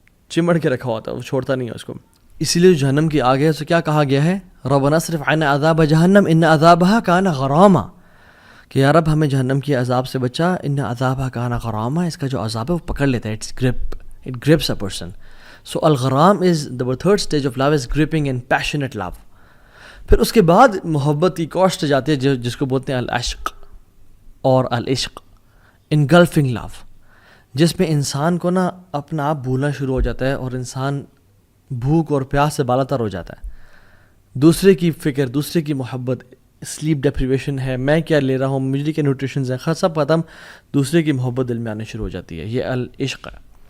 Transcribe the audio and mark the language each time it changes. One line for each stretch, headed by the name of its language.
Urdu: چمڑ کے رکھا ہوتا ہے, وہ چھوڑتا نہیں ہے اس کو. اسی لیے جہنم کی آگ ہے تو کیا کہا گیا ہے,
Arabic: ربنا اصرف عنا عذاب جہنم ان عذابها کان غراما,
Urdu: کہ یا رب ہمیں جہنم کی عذاب سے بچا,
Arabic: ان عذابها کان غراما,
Urdu: اس کا جو عذاب ہے وہ پکڑ لیتا ہے,
English: it grips a person. So الغرام is the third stage of love is gripping and passionate love.
Urdu: پھر اس کے بعد محبت کی کوسٹ جاتی ہے جس کو بولتے ہیں العشق اور العشق,
English: engulfing love,
Urdu: جس میں انسان کو نا اپنا آپ بھولنا شروع ہو جاتا ہے اور انسان بھوک اور پیاس سے بالاتر ہو جاتا ہے. دوسرے کی فکر, دوسرے کی محبت,
English: sleep deprivation
Urdu: ہے, میں کیا لے رہا ہوں, مجھے کیا نیوٹریشنز ہیں, سب ختم, دوسرے کی محبت دل میں آنے شروع ہو جاتی ہے. یہ العشق ہے.